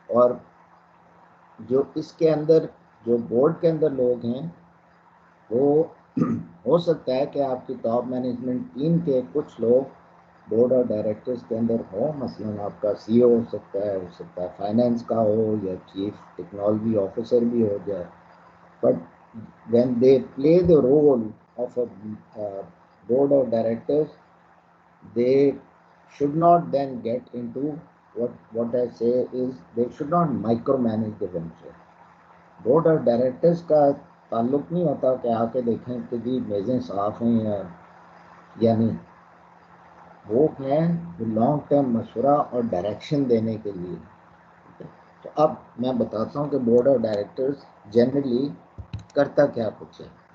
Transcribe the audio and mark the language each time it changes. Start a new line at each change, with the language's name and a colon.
Urdu: اور جو اس کے اندر جو بورڈ کے اندر لوگ ہیں وہ ہو سکتا ہے کہ آپ کی ٹاپ مینجمنٹ ٹیم کے کچھ لوگ بورڈ آف ڈائریکٹرز کے اندر ہوں. مثلاً آپ کا سی او ہو سکتا ہے فائنینس کا ہو یا چیف ٹیکنالوجی آفیسر بھی ہو جائے.
English: But when they play the role of a board of directors they should not then get into what I say is they should not micromanage the venture.
Urdu: Board of directors کا تعلق نہیں ہوتا کہ آ کے دیکھیں کہ جی میزیں صاف ہیں یا نہیں. وہ ہیں لانگ ٹرم مشورہ اور ڈائریکشن دینے کے لیے. تو اب میں بتاتا ہوں کہ بورڈ آف ڈائریکٹرز جنرلی کرتا کیا کچھ ہے.